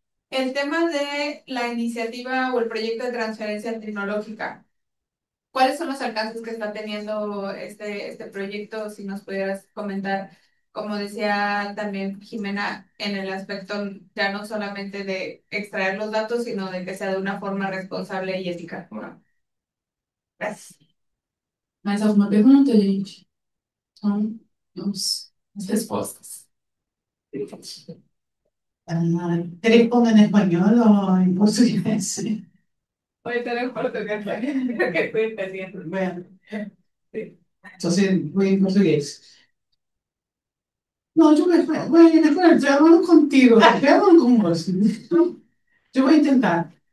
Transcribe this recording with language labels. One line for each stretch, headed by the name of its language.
Spanish: El tema de la iniciativa o el proyecto de transferencia tecnológica, ¿cuáles son los alcances que está teniendo este proyecto? Si nos pudieras comentar, como decía también Jimena, en el aspecto ya no solamente de extraer los datos, sino de que sea de una forma responsable y ética. Bueno, gracias.
Portuguese: Mais alguma pergunta, gente? Então, vamos às respostas.
Spanish: ¿Te respondo en español o en portugués? Voy a tener portugués, creo que estoy entendiendo. Bueno, Sí. entonces voy en portugués. No, yo estoy hablando contigo, estoy hablando con vos. Yo voy a intentar.